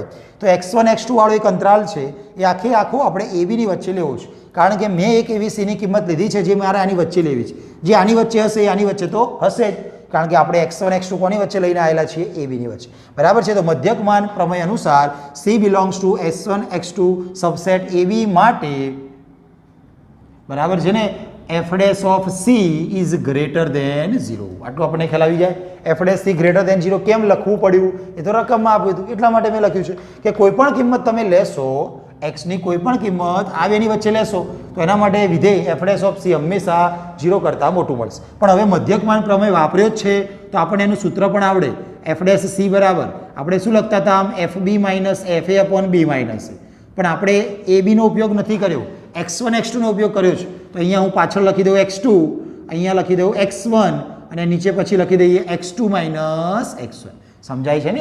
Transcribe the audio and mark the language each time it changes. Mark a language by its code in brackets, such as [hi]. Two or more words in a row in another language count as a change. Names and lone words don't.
[gu] તો x1 x2 વાળો એક અંતરાલ છે એ આખો આપણે એબીની વચ્ચે લેવો છે, કારણ કે મેં એક એવી સીની કિંમત લીધી છે જે મારે આની વચ્ચે લેવી છે. જે આની વચ્ચે હશે એ આની વચ્ચે તો હશે જ, કારણ કે આપણે x1 x2 કોની વચ્ચે લઈને આવેલા છીએ? એબીની વચ્ચે. બરાબર છે? તો મધ્યકમાન પ્રમેય અનુસાર C [en] belongs to [gu] S1 x2 સબસેટ એબી માટે, બરાબર છે ને, [en] f dash of C is greater than 0. [gu] આટલું આપણને ખ્યાલ આવી જાય. [en] f dash C greater than 0 [gu] કેમ લખવું પડ્યું? એ તો રકમમાં આપ્યું હતું એટલા માટે મેં લખ્યું છે કે કોઈ પણ કિંમત તમે લેશો, x ની કોઈ પણ કિંમત આ બેની વચ્ચે લેશો તો એના માટે વિધેય [en] f dash of C [gu] હંમેશા 0 કરતાં મોટું મળશે. પણ હવે મધ્યકમાન પ્રમેય વાપર્યો જ છે તો આપણને એનું સૂત્ર પણ આવડે. f dash C બરાબર આપણે શું લખતા હતા? આમ fb માઇનસ fa અપોન b માઇનસ a. પણ આપણે ab નો ઉપયોગ નથી કર્યો, x1 x2 નો ઉપયોગ કર્યો છે. તો અહીંયા હું પાછળ લખી દઉં x2, અહીંયા લખી દઉં x1 અને નીચે પછી લખી દઈએ x2 માઇનસ x1. સમજાય છે ને?